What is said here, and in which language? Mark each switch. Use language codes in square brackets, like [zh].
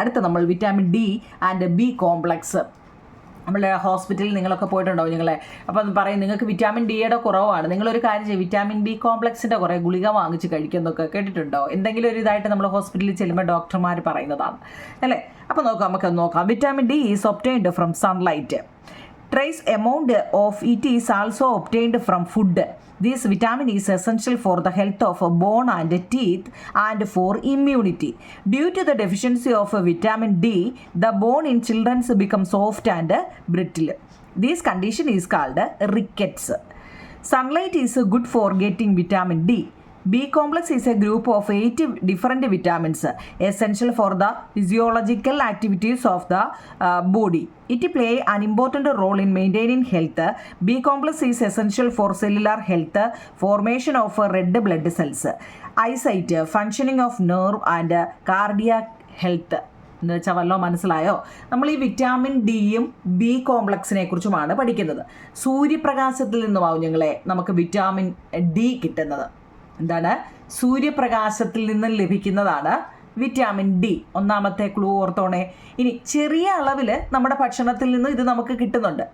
[ml] അടുത്ത് നമ്മൾ vitamin D and B complex. നമ്മളെ ഹോസ്പിറ്റലിൽ നിങ്ങളൊക്കെ പോയിട്ടുണ്ടാവും നിങ്ങളെ. അപ്പോൾ അത് പറയും നിങ്ങൾക്ക് വിറ്റാമിൻ ഡിയുടെ കുറവാണ്, നിങ്ങളൊരു കാര്യം ചെയ്യും, വിറ്റാമിൻ ബി കോംപ്ലക്സിൻ്റെ കുറേ ഗുളിക വാങ്ങിച്ച് കഴിക്കുന്നതൊക്കെ കേട്ടിട്ടുണ്ടോ? എന്തെങ്കിലും ഒരു ഇതായിട്ട് നമ്മൾ ഹോസ്പിറ്റലിൽ ചെല്ലുമ്പോൾ ഡോക്ടർമാർ പറയുന്നതാണ് അല്ലേ. അപ്പോൾ നമുക്കത് നോക്കാം. [en] Vitamin D is obtained from sunlight. Trace amount of it is also obtained from food. This vitamin is essential for the health of bone and teeth and for immunity. Due to the deficiency of vitamin D, the bone in children becomes soft and brittle. This condition is called rickets. Sunlight is good for getting vitamin D. B complex is a group of 8 different vitamins essential for the physiological activities of the body. It play an important role in maintaining health. B complex is essential for cellular health, formation of red blood cells, eyesight, functioning of nerve and cardiac health. [ml] എന്ന് വെച്ചാൽ വല്ലോ മനസ്സിലായോ? നമ്മൾ ഈ vitamin ഡിയും B കോംപ്ലക്സിനെ കുറിച്ചുമാണ് പഠിക്കുന്നത്. സൂര്യപ്രകാശത്തിൽ നിന്നുമാവും ഞങ്ങളെ നമുക്ക് വിറ്റാമിൻ ഡി കിട്ടുന്നത്. എന്താണ്? സൂര്യപ്രകാശത്തിൽ നിന്ന് ലഭിക്കുന്നതാണ് വിറ്റാമിൻ ഡി, ഒന്നാമത്തെ ക്ലൂ ഓർത്തോണേ. ഇനി ചെറിയ അളവിൽ നമ്മുടെ ഭക്ഷണത്തിൽ നിന്ന് ഇത് നമുക്ക് കിട്ടുന്നുണ്ട്.